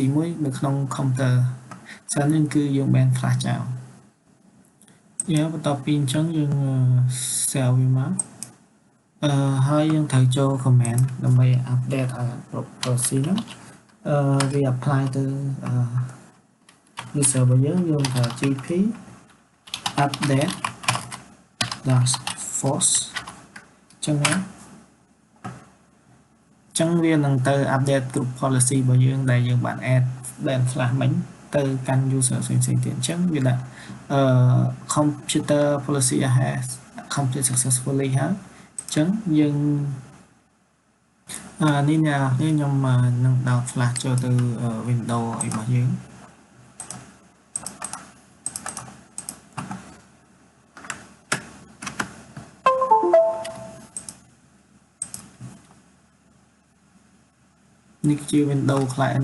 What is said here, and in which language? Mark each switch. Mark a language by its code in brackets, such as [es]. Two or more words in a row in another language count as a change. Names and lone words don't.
[km] មួយនៅក្នុង computer សិនហ្នឹងគឺយើង [en] ban flash [km] ចោលយើងបន្ទាប់ពីអញ្ចឹងយើង save វាមកហើយយើងត្រូវចូល command ដើម្បី update ឲ្យ [en] group policy [km] ហ្នឹងវា apply ទៅuser របស់យើងប្រើ [en] gp update -force [km] ចឹង វានឹងទៅ [en] update group policy [km] របស់យើងដែលយើងបាន [en] add ban flash [km] មិញទៅកាន់ user ផ្សេងៗទៀតអញ្ចឹងវាដាក់ [en] computer policy has complete successfully [km] ហើយអញ្ចឹងយើងនេះអ្នកខ្ញុំនឹងដោត flash ចូលទៅ window របស់យើង នេះជា [en] window client